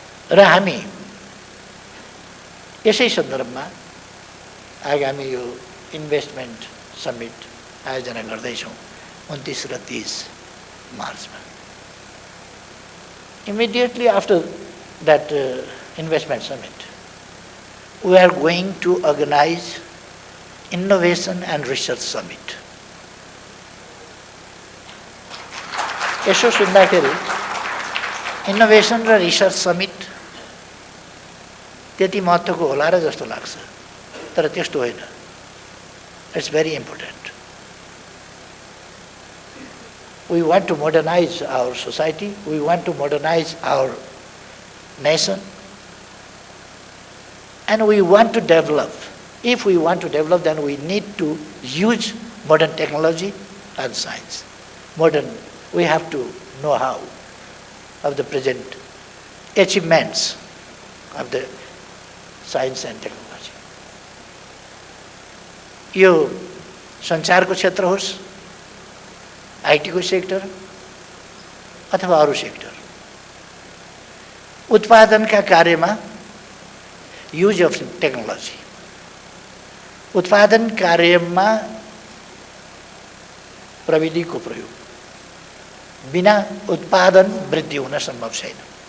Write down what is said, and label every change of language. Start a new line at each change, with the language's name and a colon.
Nepali: र हामी यसै सन्दर्भमा आगामी यो इन्भेस्टमेन्ट समिट आयोजना गर्दैछौँ 29 र 30 मार्चमा।
English: Immediately after that investment summit, we are going to organize Innovation and Research Summit.
Nepali: यसो सुन्दाखेरि इनोभेसन र रिसर्च समिट त्यति महत्त्वको होला र जस्तो लाग्छ, तर त्यस्तो होइन।
English: It's very important. We want to modernize our society, we want to modernize our nation, and we want to develop. If we want to develop, then we need to use modern technology and science. We have to know how of the present achievements of the science and technology.
Nepali: यो सञ्चारको क्षेत्र होस्, आईटीको sector अथवा अरू sector, उत्पादनका कार्यमा
English: use of technology,
Nepali: उत्पादन कार्यमा प्रविधिको प्रयोग बिना उत्पादन वृद्धि हुन सम्भव छैन।